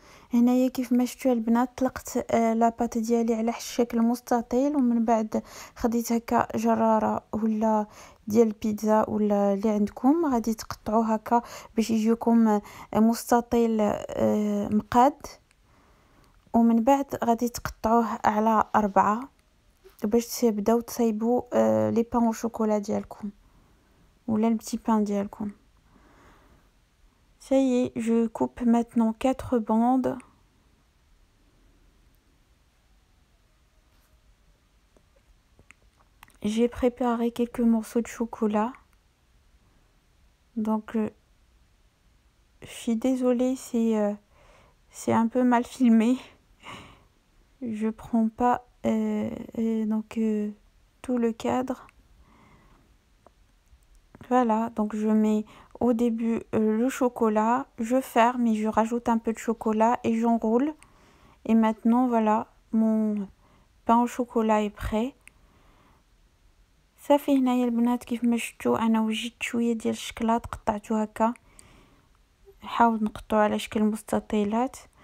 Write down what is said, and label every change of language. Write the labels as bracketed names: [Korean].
[Arabic] هنايا كيف ما شفتوا البنات طلقت لاباط ديالي على الشكل مستطيل، ومن بعد خديت هكا جراره ولا ديال البيتزا ولا اللي عندكم، غادي تقطعوه هكا باش يجيكم مستطيل مقاد، ومن بعد غادي تقطعوه على 4 باش تبداو تصايبوا لي بان او شوكولا ديالكم ولا البتي بان ديالكم. [French] Ça y est, je coupe maintenant 4 bandes. J'ai préparé quelques morceaux de chocolat. Donc, je suis désolée, c'est un peu mal filmé. Je prends pas tout le cadre. Voilà, donc je mets au début le chocolat, je ferme et je rajoute un peu de chocolat et j'enroule. Et maintenant, voilà, mon pain au chocolat est prêt. [Arabic] صافي هنايا البنات كيف ما شفتوا انا وجدت شويه ديال الشكلاط قطعته هكا، نحاول نقطعو على شكل مستطيلات.